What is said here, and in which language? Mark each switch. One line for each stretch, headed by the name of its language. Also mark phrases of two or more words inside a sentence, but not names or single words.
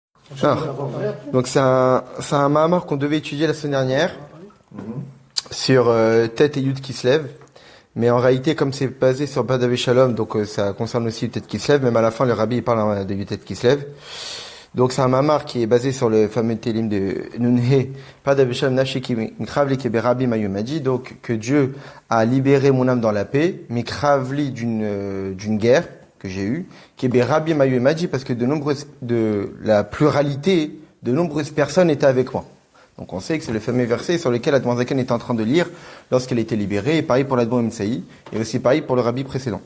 French: Donc c'est un mahamar qu'on devait étudier la semaine dernière sur Tête et Yud qui se lève. Mais en réalité, comme c'est basé sur Badav et Shalom, donc ça concerne aussi Tête qui se lève. Même à la fin, le rabbi il parle de Tête qui se lève. Donc c'est un mahamar qui est basé sur le fameux télim de Nunhe, Badav et Shalom
Hebrew: נפשי כי מקרב לי כי ברבים היו עמדי.
French: Donc que Dieu a libéré mon âme dans la paix, mikravli d'une guerre que j'ai eue, qui est
Hebrew: ברבים היו עמדי
French: parce que de la pluralité, de nombreuses personnes étaient avec moi. Donc on sait que c'est le fameux verset sur lequel Admor Zaken était en train de lire lorsqu'elle a été libérée, et pareil pour l'Admor Mtsaï, et aussi pareil pour le rabbi précédent.